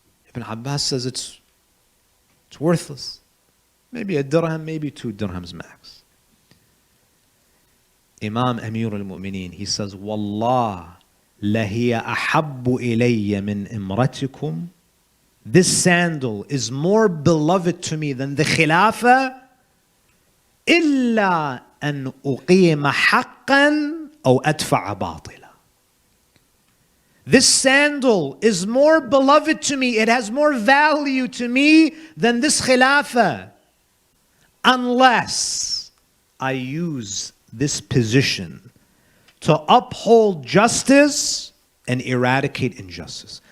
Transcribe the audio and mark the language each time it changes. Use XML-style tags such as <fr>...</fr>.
<en>Ibn Abbas says it's worthless. Maybe a dirham, maybe 2 dirhams max.</en> <ar>Imam Amir al-Mu'mineen,</ar> <en>he says,</en> <ar>Wallah, lahiya ahabbu ilayya min imratikum.</ar> <en>This sandal is more beloved to me than the Khilafah.</en> <ar>إلا أن أقيم حقا أو أدفع باطلا.</ar> <en>This sandal is more beloved to me, it has more value to me than this Khilafah, unless I use this position to uphold justice and eradicate injustice.</en>